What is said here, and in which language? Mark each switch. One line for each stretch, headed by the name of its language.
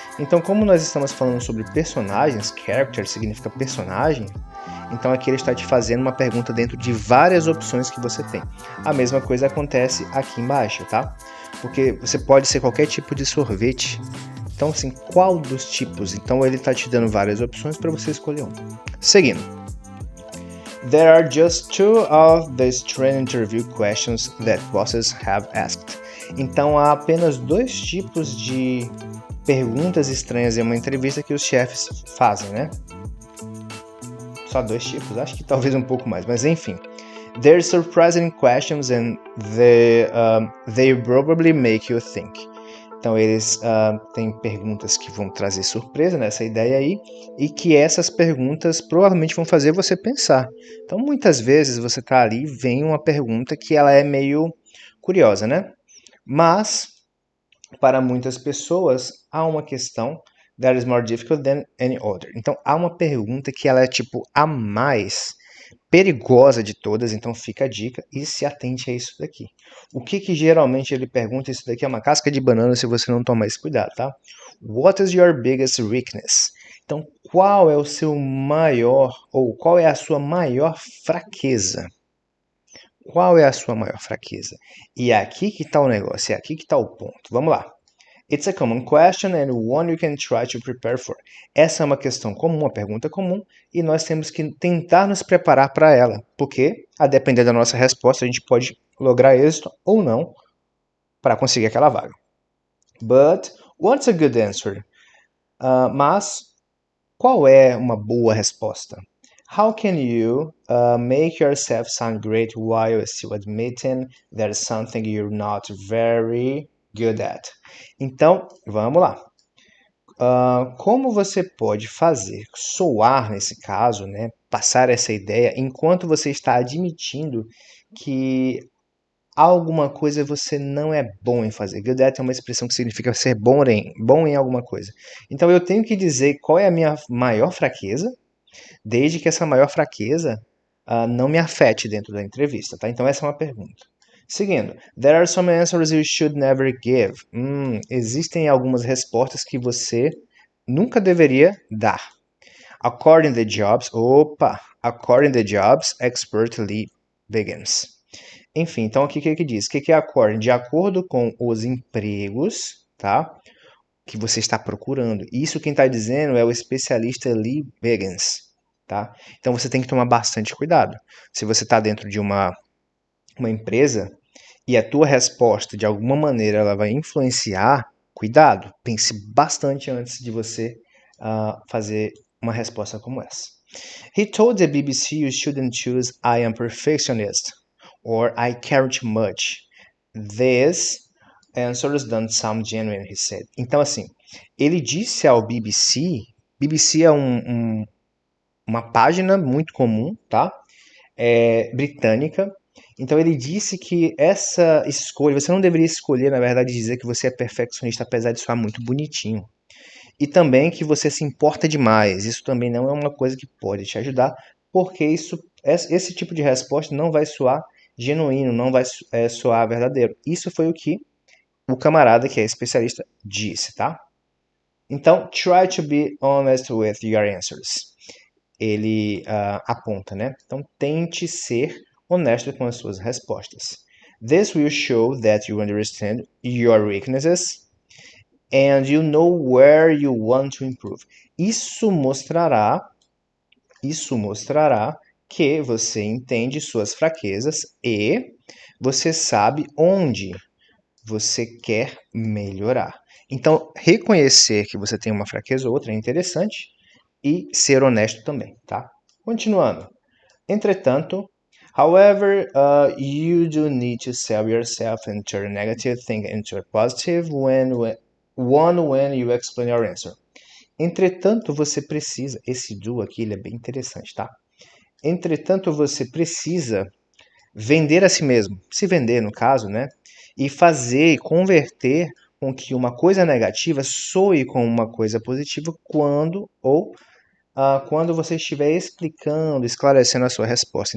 Portuguese: Então, como nós estamos falando sobre personagens, character significa personagem, então aqui ele está te fazendo uma pergunta dentro de várias opções que você tem. A mesma coisa acontece aqui embaixo, tá? Porque você pode ser qualquer tipo de sorvete, Então, assim, qual dos tipos? Então, ele está te dando várias opções para você escolher um. Seguindo.
English: There are just two of the strange interview questions that bosses have asked.
Portuguese: Então, há apenas dois tipos de perguntas estranhas em uma entrevista que os chefes fazem, né? Só dois tipos? Acho que talvez um pouco mais, mas enfim.
English: They're surprising questions and they probably make you think.
Portuguese: Então, eles têm perguntas que vão trazer surpresa nessa ideia aí, e que essas perguntas provavelmente vão fazer você pensar. Então, muitas vezes você está ali e vem uma pergunta que ela é meio curiosa, né? Mas, para muitas pessoas, há uma questão
English: that is more difficult than any other.
Portuguese: Então, há uma pergunta que ela é tipo a mais perigosa de todas, então fica a dica e se atente a isso daqui. O que geralmente ele pergunta? Isso daqui é uma casca de banana se você não tomar esse cuidado, tá?
English: What is your biggest weakness?
Portuguese: Então, qual é o seu maior, ou qual é a sua maior fraqueza? Qual é a sua maior fraqueza? E é aqui que está o negócio, é aqui que está o ponto. Vamos lá.
English: It's a common question and one you can try to prepare for.
Portuguese: Essa é uma questão comum, uma pergunta comum, e nós temos que tentar nos preparar para ela, porque, a depender da nossa resposta, a gente pode lograr êxito ou não para conseguir aquela vaga.
English: But what's a good answer?
Portuguese: Mas qual é uma boa resposta?
English: How can you make yourself sound great while still admitting there's something you're not very good at?
Portuguese: Então, vamos lá. Como você pode fazer soar nesse caso, né, passar essa ideia, enquanto você está admitindo que alguma coisa você não é bom em fazer. Good at é uma expressão que significa ser bom em alguma coisa. Então eu tenho que dizer qual é a minha maior fraqueza, desde que essa maior fraqueza não me afete dentro da entrevista, tá? Então essa é uma pergunta. Seguindo,
English: there are some answers you should never give.
Portuguese: Existem algumas respostas que você nunca deveria dar.
English: According to the jobs, expert lead begins.
Portuguese: Enfim, então aqui o que diz? O que é according? De acordo com os empregos, tá? Que você está procurando. Isso quem está dizendo é o especialista Lee Biggins, tá? Então você tem que tomar bastante cuidado. Se você está dentro de uma empresa e a tua resposta de alguma maneira ela vai influenciar, cuidado, pense bastante antes de você fazer uma resposta como essa.
English: He told the BBC you shouldn't choose I am perfectionist or I care too much. These answers don't sound genuine, he said.
Portuguese: Então, assim, ele disse ao BBC é uma página muito comum, tá? Britânica. Então ele disse que essa escolha, você não deveria escolher, na verdade, dizer que você é perfeccionista, apesar de soar muito bonitinho. E também que você se importa demais. Isso também não é uma coisa que pode te ajudar, porque esse tipo de resposta não vai soar genuíno, não vai soar verdadeiro. Isso foi o que o camarada, que é especialista, disse, tá? Então,
English: try to be honest with your answers.
Portuguese: Ele aponta, né? Então, tente ser honesto com as suas respostas.
English: This will show that you understand your weaknesses and you know where you want to improve.
Portuguese: Isso mostrará que você entende suas fraquezas e você sabe onde você quer melhorar. Então, reconhecer que você tem uma fraqueza ou outra é interessante e ser honesto também, tá? Continuando. Entretanto,
English: however, you do need to sell yourself and turn a negative thing into a positive when you explain your answer.
Portuguese: Entretanto, você precisa, esse do aqui ele é bem interessante, tá? Entretanto, você precisa vender a si mesmo, se vender no caso, né? E converter com que uma coisa negativa soe como uma coisa positiva quando você estiver explicando, esclarecendo a sua resposta.